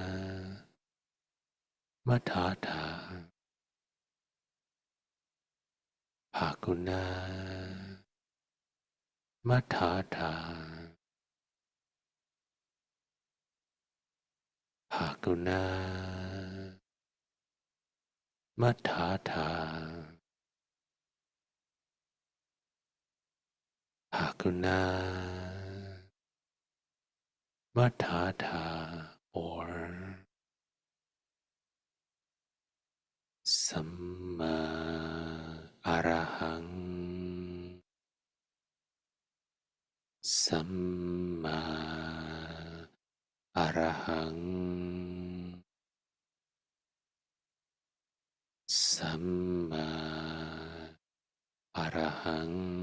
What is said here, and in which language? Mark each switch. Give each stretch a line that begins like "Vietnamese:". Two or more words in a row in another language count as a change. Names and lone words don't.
Swahili: Matata, Hakuna Matata, Hakuna Matata, Hakuna Matata,
Pali: or สัมมาอะระหังสัมมาอะระหังสัมมาอะระหัง